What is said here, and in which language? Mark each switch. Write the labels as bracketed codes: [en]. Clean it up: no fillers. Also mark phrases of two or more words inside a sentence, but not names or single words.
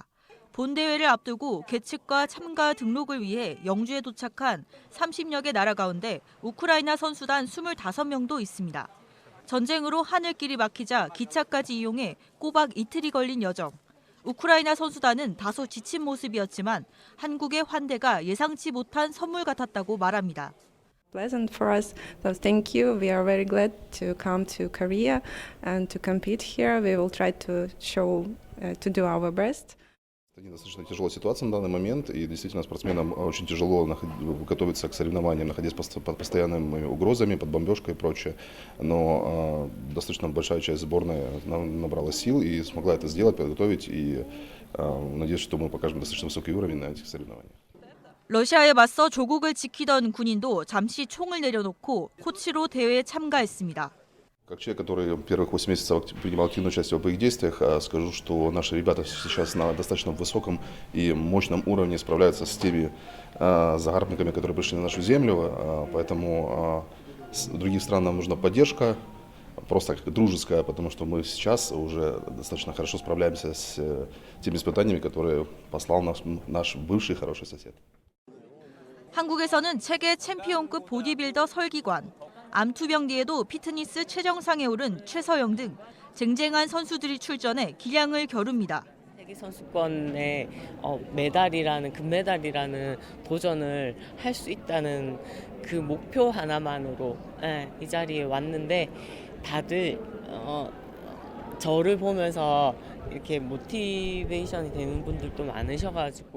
[ko] 본 대회를 앞두고 개측과 참가 등록을 위해 영주에 도착한 30여 개 나라 가운데 우크라이나 선수단 25명도 있습니다. 전쟁으로 하늘길이 막히자 기차까지 이용해 꼬박 이틀이 걸린 여정. 우크라이나 선수단은 다소 지친 모습이었지만 한국의 환대가 예상치 못한 선물 같았다고 말합니다. [en] Pleasant for us, so thank you. We are very glad to come to Korea and to compete here. We will try to to do our best. [ru] Это достаточно тяжелая ситуация на данный момент, и действительно спортсменам очень тяжело готовиться к соревнованиям, находясь под постоянными угрозами, под бомбежкой и прочее. Но достаточно большая часть сборной набрала сил и смогла это сделать, подготовить, и надеюсь, что мы покажем достаточно высокий уровень на этих соревнованиях. [ko] 러시아에 맞서 조국을 지키던 군인도 잠시 총을 내려놓고 코치로 대회에 참가했습니다. [ru] Как человек, который первых 8 месяцев принимал активное участие в боевых действиях, скажу, что наши ребята сейчас на достаточно высоком и мощном уровне справляются с теми загарбниками, которые пришли на нашу землю. Поэтому другим странам нужна поддержка, просто дружеская, потому что мы сейчас уже достаточно хорошо справляемся с теми испытаниями, которые послал наш бывший хороший сосед. [ko] 한국에서는 체계 챔피언급 보디빌더 설기관, 암투병디에도 피트니스 최정상에 오른 최서영 등 쟁쟁한 선수들이 출전해 기량을 겨룹니다. 세계 선수권에 메달이라는 금메달이라는 도전을 할 수 있다는 그 목표 하나만으로 이 자리에 왔는데 다들 저를 보면서 이렇게 모티베이션이 되는 분들도 많으셔가지고